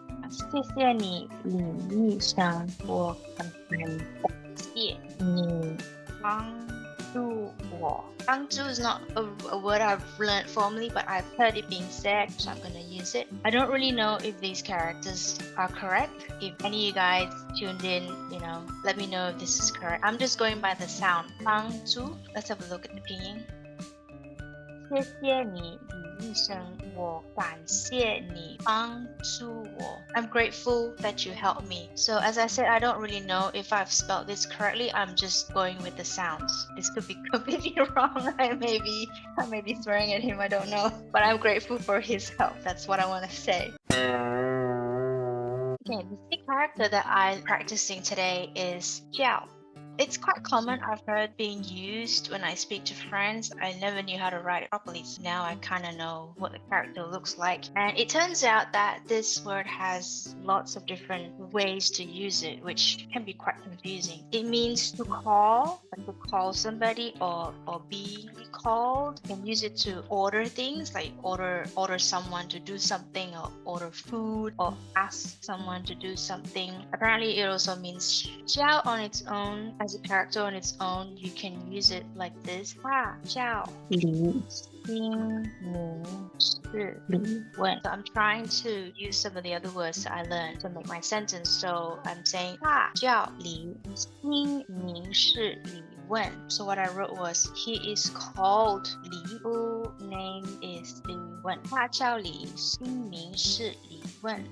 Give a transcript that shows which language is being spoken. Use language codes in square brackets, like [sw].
[zh] 谢谢你，李医生，我很感谢你帮助我。 [en] 帮助 is not a word I've learned formally, but I've heard it being said, so I'm going to use it. I don't really know if these characters are correct. If any of you guys tuned in, let me know if this is correct. I'm just going by the sound. [zh] 帮助. [en] Let's have a look at the pinyin. [zh] 谢谢你，李医生，我感谢你帮助我。 [en] I'm grateful that you helped me. So as I said, I don't really know if I've spelled this correctly. I'm just going with the sounds. This could be completely wrong. I may be swearing at him, I don't know. But I'm grateful for his help. That's what I want to say. Okay, the sixth character that I'm practicing today is jiào. It's quite common. I've heard being used when I speak to friends. I never knew how to write it properly, so now I kind of know what the character looks like. And it turns out that this word has lots of different ways to use it, which can be quite confusing. It means to call, like to call somebody or be called. You can use it to order things, like order someone to do something, or order food, or ask someone to do something. Apparently, it also means jiào on its own. As a character on its own, you can use it like this. [zh] 大jiào李心明是李问. [en] So I'm trying to use some of the other words that I learned to make my sentence. So I'm saying [zh] 大jiào李心明是李 Wen. [en] So what I wrote was, he is called Li. Full name is Li Wen. [zh] 他叫李，姓名是李问.